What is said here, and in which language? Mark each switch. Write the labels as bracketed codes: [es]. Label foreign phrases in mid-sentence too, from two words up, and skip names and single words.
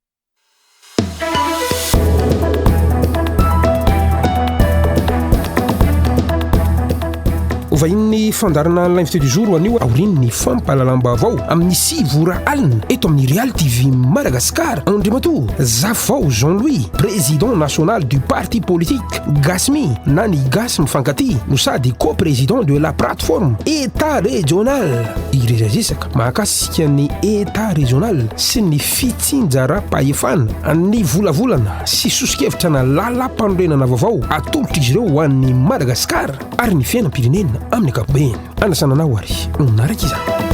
[mg] Ovain'ny fandarana [fr] l'invité du jour [mg] anio aorin'ny fampalalam-baovao amin'ny 6 alina eto amin'ny Real TV Madagascar. [fr] Andriamatoa Zafao Jean-Louis, président national du parti politique GASMI [mg] na ny GAS mifankaty no sady [fr] co-président de la plateforme état régional. [mg] Iresaresaka mahakasika ny [fr] état régional [mg] sy ny fitsinjara-pahefana ny volavolana sy sosikevitra na lalam-panorenana vaovao atolotra izy ireo ho an'ny Madagascar ary ny fiainam-pirenena amin'ny ankapobeny. Anasananao ary naraka iza.